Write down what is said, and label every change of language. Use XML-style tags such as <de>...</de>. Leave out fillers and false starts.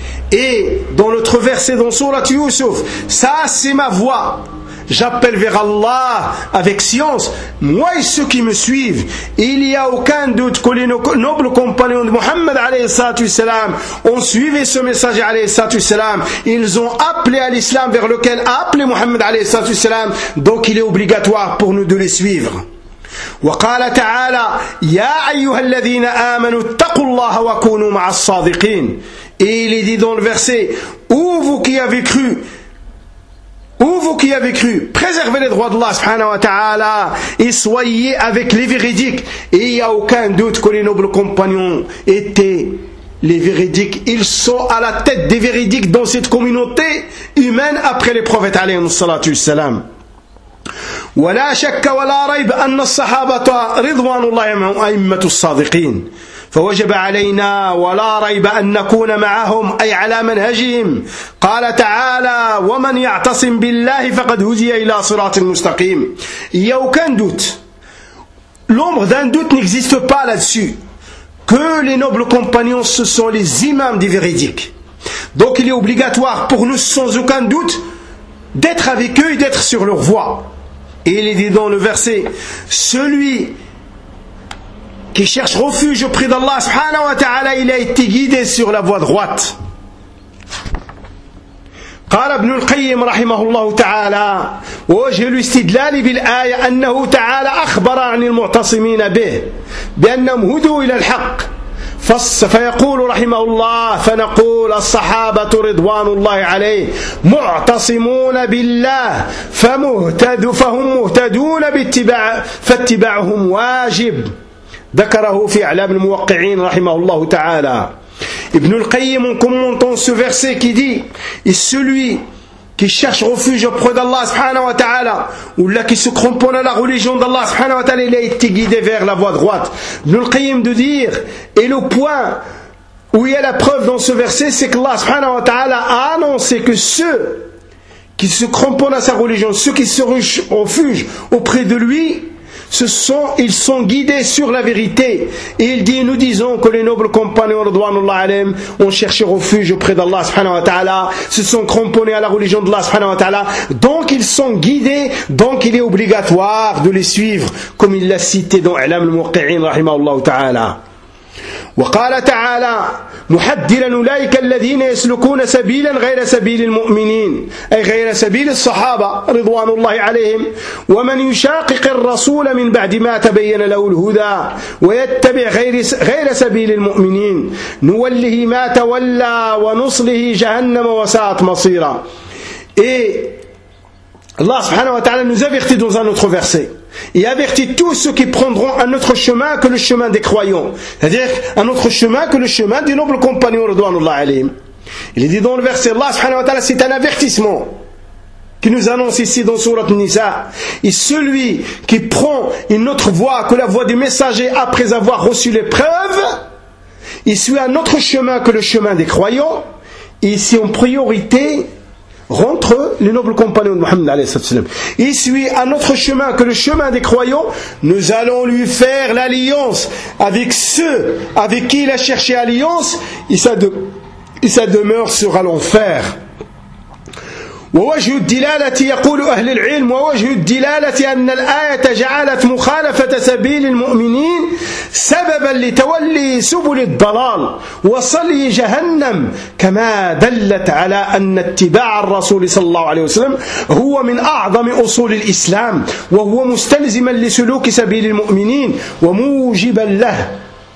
<fr>Et dans l'autre verset dans sourate Yusuf, ça c'est ma voix, j'appelle vers Allah avec science, moi et ceux qui me suivent. Il n'y a aucun doute que les nobles compagnons de Mohammed ont suivi ce message. Ils ont appelé à l'islam vers lequel a appelé Mohammed. Donc il est obligatoire pour nous de les suivre.</fr> <ar>وقال تعالى يا ايها الذين امنوا اتقوا الله وكونوا مع الصادقين.</ar> <fr>Il est dit dans le verset, Ô vous qui avez cru, préservez les droits d'Allah subhanahu wa ta'ala et soyez avec les véridiques. Et il n'y a aucun doute que les nobles compagnons étaient les véridiques. Ils sont à la tête des véridiques dans cette communauté humaine après les prophètes alayhi salatu wassalam.</fr> <ar>ولا شك ولا ريب أن الصحابة رضوان الله عليهم أئمة الصادقين. فوجب علينا ولا ريب أن نكون معهم أي على منهجهم. قال تعالى ومن يعتصم بالله فقد هدي إلى صراط مستقيم.</ar> <fr>يو كان دوت l'ombre d'un doute n'existe pas là-dessus que les nobles compagnons ce sont les imams des véridiques. Donc il est obligatoire pour nous sans aucun doute d'être avec eux et d'être sur leur voie. Et il est dit dans le verset, celui qui cherche refuge auprès d'Allah subhanahu wa ta'ala, il a été guidé sur la voie droite.</fr> <ar>قال ابن القيم رحمه الله تعالى ووجه الاستدلال بالآية أنه تعالى أخبر عن المعتصمين به بأنهم هدوا إلى الحق فيقول رحمه الله فنقول الصحابة رضوان الله عليه معتصمون بالله فهم مهتدون فاتباعهم واجب ذكره في إعلام الموقعين رحمه الله تعالى.</ar> <fr>ابن القيم commentant ce verset qui dit, et celui qui cherche refuge auprès d'Allah subhanahu wa ta'ala, ou là qui se cramponne à la religion d'Allah subhanahu wa ta'ala, il a été guidé vers la voie droite. Nul qayyim de dire, et le point où il y a la preuve dans ce verset, c'est que Allah subhanahu wa ta'ala a annoncé que ceux qui se cramponnent à sa religion, ceux qui se refugent auprès de lui, ils sont guidés sur la vérité. Et il dit, nous disons que les nobles compagnons radwanullah alayhim ont cherché refuge auprès d'Allah subhanahu wa ta'ala, se sont cramponnés à la religion d'Allah subhanahu wa ta'ala, donc ils sont guidés, donc il est obligatoire de les suivre, comme il l'a cité dans Ilam al-Muqti'in rahimahullah ta'ala.</fr> <ar>وقال تعالى محددا أولئك الذين يسلكون سبيلا غير سبيل المؤمنين أي غير سبيل الصحابة رضوان الله عليهم ومن يشاقق الرسول من بعد ما تبين له الهدى ويتبع غير سبيل المؤمنين نوله ما تولى ونصله جهنم وساءت مصيرا.</ar> <fr>Allah subhanahu wa ta'ala nous avertit dans un autre verset. Il avertit tous ceux qui prendront un autre chemin que le chemin des croyants. C'est-à-dire un autre chemin que le chemin des nobles compagnons, radouanullah alayhim. Il est dit dans le verset, Allah subhanahu wa ta'ala, c'est un avertissement qui nous annonce ici dans sourate Nisa. Et celui qui prend une autre voie que la voie du messager après avoir reçu l'épreuve, il suit un autre chemin que le chemin des croyants. Et ici en priorité, rentre les nobles compagnons de Mohammed alayhi salatu wasalam. Il suit un autre chemin que le chemin des croyants. Nous allons lui faire l'alliance avec ceux avec qui il a cherché alliance. Et sa demeure sera l'enfer.</fr> <ar>ووجه الدلالة يقول أهل العلم ووجه الدلالة أن الآية جعلت مخالفة سبيل المؤمنين سببا لتولي سبل الضلال وصلي جهنم كما دلت على أن اتباع الرسول صلى الله عليه وسلم هو من أعظم أصول الإسلام وهو مستلزما لسلوك سبيل المؤمنين وموجبا له.</ar>